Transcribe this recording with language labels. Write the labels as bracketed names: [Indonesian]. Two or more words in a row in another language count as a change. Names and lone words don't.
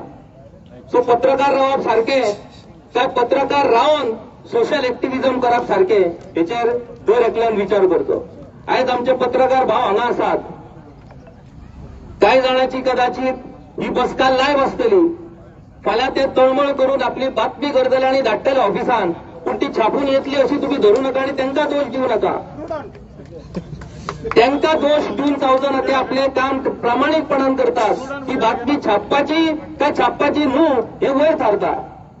[Konkani] सो पत्रकार रावप सारखें काय पत्रकार रावन [English] social activism [Konkani] करप सारखें हेचेर दर एकल्यान विचार करचो. आयज आमचे पत्रकार भाव हांगा आसात. कांय जाणांची कदाचित ही बसका लायव्ह आसतली. फाल्यां ते तळमळ करून आपली बातमी करतले आनी धाडटले ऑफिसान. [Marathi] पूण ती छापून येतली अशी तुम्ही धरू नका आणि त्यांना दोष देऊ नका. त्यांना दोष देऊन चावजना ते आपले काम प्रामाणिकपणान करतात. [Konkani] ती बातमी छापपाची काय छापपाची न्हू हे वयर थारता.